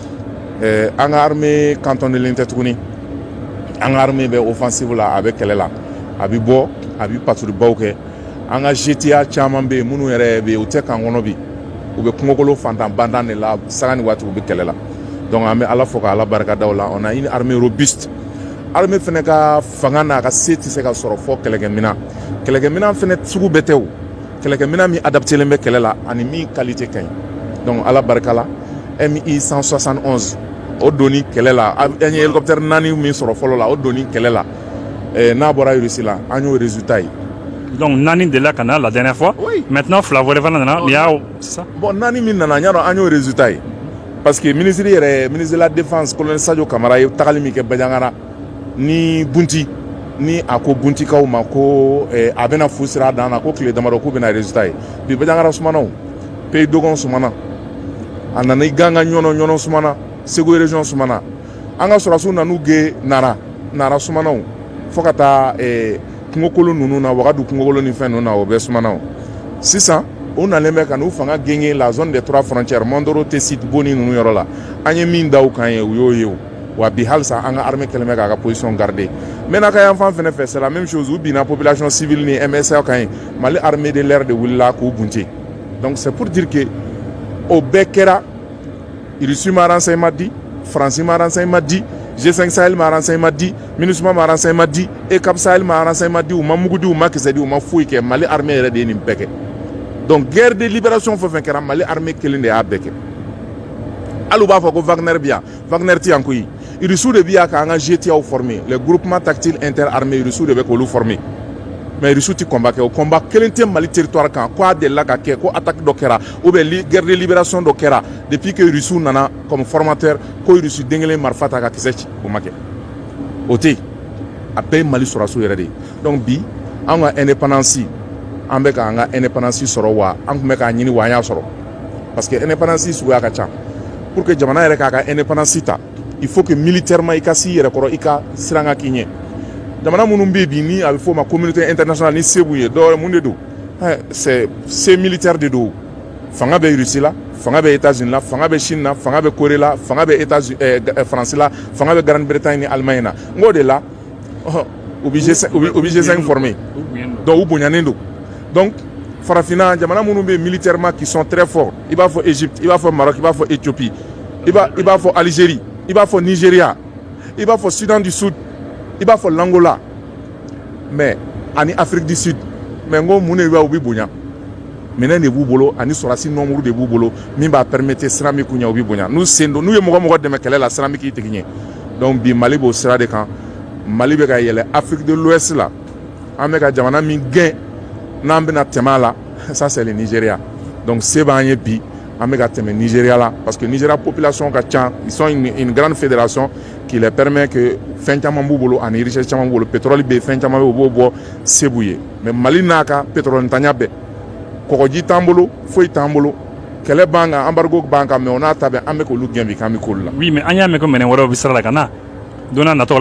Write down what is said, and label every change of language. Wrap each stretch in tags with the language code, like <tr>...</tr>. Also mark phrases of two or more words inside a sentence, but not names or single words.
<bm>an ka armée cantonnelen tɛ tuguni an ka armée bɛ offensive la a bɛ kɛlɛ la a bɛ bɔ a bɛ patrouillebaw kɛ an ka GTA caman bɛ yen minnu yɛrɛ bɛ yen u tɛ kan kɔnɔ bi u bɛ kungokolo fantan bantan de la sanga ni waati u bɛ kɛlɛ la donc an bɛ ala fo k'ala barika da o la</bm> <fr>on a une armée robuste armée</fr> <bm>fɛnɛ ka fanga n'a ka se tɛ se ka sɔrɔ fɔ kɛlɛkɛminɛn fɛnɛ sugu bɛɛ tɛ o kɛlɛkɛminɛn min adaptelen bɛ kɛlɛ la ani min qualité ka ɲi donc ala barika la MI 171 o donni kɛlɛ la an ye hélicoptère 4 min sɔrɔ fɔlɔ la o donni kɛlɛ la n'a bɔra Russie la an y'o résultat ye.</bm> <fr>Donc Nani de la Cana la dernière fois. Oui. Maintenant Flavore Vanana, c'est ça.</fr> <bm>Bon Nani min nana ɲa dɔn an y'o résultat ye parce que</bm> <fr>ministre de la défense colonel</fr> <bm>Sadio Camara ye tagali min kɛ Bajangara ni Bunti ni a ko Buntikaw ma ko a bɛna fu sira dan na ko tile damadɔ k'u bɛna résultat ye bi Bajangara sumana o Pays Dogon sumana a nana i Ganga ɲɔnɔ sumana Segu région sumana an ka sɔrɔdasiw nan'u ge Nara sumana o fo ka taa kungokolo ninnu na wagadu kungokolo ni fɛn ninnu na o bɛɛ sumana o sisan o nalen bɛ ka n'u fanga gɛngɛ</bm> <fr>la zone des 3 frontières</fr> <bm>Mandoro Tessit Boni ninnu yɔrɔ la an ye min da u kan ye u y'o ye o wa bi halisa an ka armée kɛlen bɛ k'a ka</bm> <fr>position garder maintenant</fr> <bm>ka yan fan fɛnɛ fɛ</bm> <fr>c'est la même chose</fr> <bm>u binna</bm> <fr>population civile</fr> <bm>ni MSA kan ye Mali</bm> <fr>armée de l'air</fr> <bm>de wulila k'u bunte</bm> <fr>donc c'est pour dire que</fr> <bm>o bɛɛ kɛra Russie ma renseignement di France ma renseignement di G5 Sahel ma renseignement di MINUSMA ma renseignement di ECAP Sahel ma renseignement di u ma mugu di u ma kisɛ di u ma foyi kɛ Mali armée yɛrɛ de ye nin bɛɛ kɛ donc</bm> <fr>guerre de libération</fr> <bm>fɛn fɛn kɛra Mali armée kelen de y'a bɛɛ kɛ hali u b'a fɔ ko Wagner bɛ yan Wagner tɛ yan koyi Russiw de bɛ yan k'an ka GTAw</bm> <fr>former les groupements tactiles interarmés</fr> <bm>Russiw de bɛ k'olu former mais Russiw tɛ combat kɛ o combat kelen tɛ Mali territoire kan ko a delila ka kɛ ko attaque dɔ kɛra</bm> <fr>ou bien guerre de libération</fr> <bm>dɔ kɛra</bm> <fr>depuis que</fr> <bm>Russiw nana</bm> <fr>comme formateur</fr> <bm>ko Russiw den kelen marifa ta ka kisɛ ci o ma kɛ o tɛ yen a bɛɛ ye Mali sɔrɔdasiw yɛrɛ de ye donc bi an ka indépendance an bɛ k'an ka indépendance sɔrɔ wa an tun bɛ k'a ɲini wa an y'a sɔrɔ</bm> <fr>parce que indépendance</fr> <bm>suguya ka ca</bm> <fr>pour que</fr> <bm>jamana yɛrɛ k'a ka indépendance ta</bm> <fr>il faut que militairement</fr> <bm>i ka s'i yɛrɛ kɔrɔ i ka siran ka k'i ɲɛ jamana minnu bɛ yen bi ni a bɛ fɔ o ma</bm> <fr>communauté internationale</fr> <bm>ni se b'u ye dɔwɛrɛ mun de don</bm> <fr>c'est militaire</fr> <bm>de don fanga bɛ Russie la fanga bɛ États-Unis la fanga bɛ Chine la fanga bɛ Corée la fanga bɛ France la fanga bɛ Grande-Bretagne ni Allemagne na n k'o de la u bɛ G5 former donc u bonyanen don donc farafinna jamana minnu bɛ</bm> <fr>militairement qui sont très forts</fr> <bm>i b'a fɔ Égypte i b'a fɔ Maroc i b'a fɔ Éthiopie i b'a fɔ Algérie i b'a fɔ Nigeria i b'a fɔ Soudan du Sud i b'a fɔ l'Angola mais ani Afrique du Sud mais n ko mun de bɛ u bɛ bonya minɛn de b'u bolo ani sɔrɔdasi nombre de b'u bolo min b'a permettre siran min kun ɲɛ u bɛ bonya n'u sen don n'u ye mɔgɔ dɛmɛ kɛlɛ la siran min k'i tigi ɲɛ donc bi Mali b'o sira de kan Mali bɛ ka yɛlɛ Afrique de l'Ouest la an bɛ ka jamana min gɛn n'an bɛna tɛmɛ a la</bm> <fr>ça c'est le Nigeria donc</fr> <bm>se b'an ye bi an bɛ ka tɛmɛ Nigeria la</bm> <fr>parce que</fr> <bm>Nigeria population ka ca</bm> <fr>ils sont une grande fédération qui les permet que</fr> <bm>fɛn caman b'u bolo ani richesse caman b'u bolo pétrole bɛ yen fɛn caman bɛ yen u b'o bɔ se b'u ye mais Mali n'a ka pétrole ntanya bɛɛ kɔgɔji t'an bolo foyi t'an bolo kɛlɛ b'an kan embargo b'an kan mais o n'a ta bɛɛ an bɛ k'olu gɛn bi k'an bɛ k'olu la.</bm> <fr>oui mais</fr> <bm>an y'a mɛn ko minɛn wɛrɛw bɛ sira la ka na don n'a nataw la.</bm>